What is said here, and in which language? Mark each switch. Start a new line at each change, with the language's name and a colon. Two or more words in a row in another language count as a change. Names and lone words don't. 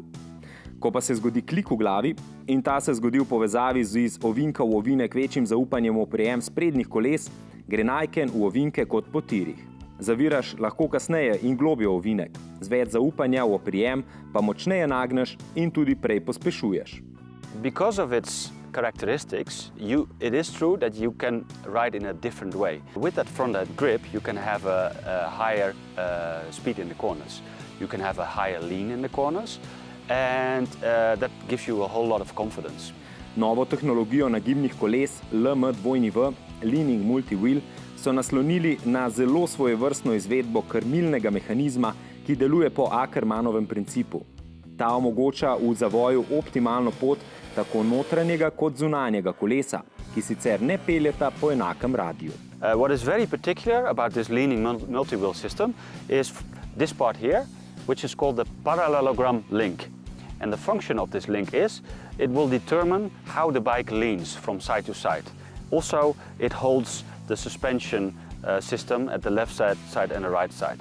Slovenian: Ko pa se zgodi klik v glavi, in ta se zgodi v povezavi z iz ovinka v ovinek večjim zaupanjem v oprijem s prednjih koles, gre Niken v ovinke kot po tirih. Zaviraš lahko kasneje in globlje ovinek, z več zaupanja v oprijem pa močneje nagneš in tudi prej pospešuješ.
English: Because of its characteristics, it is true that you can ride in a different way. With that front-end grip, you can have a higher speed in the corners. You can have a higher lean in the corners, and that gives you a whole lot of confidence.
Slovenian: Novo tehnologijo nagibnih koles LM2W, Leaning Multi-Wheel, so naslonili na zelo svojevrstno izvedbo krmilnega mehanizma, ki deluje po Ackermannovem principu. Ta omogoča v zavoju optimalno pot tako notranjega kot zunanjega kolesa, ki sicer ne peljeta po enakem radiju.
English: What is very particular about this leaning multi-wheel system is this part here, which is called the parallelogram link. And the function of this link is, it will determine how the bike leans from side to side. Also, it holds the suspension system at the left side and the right side.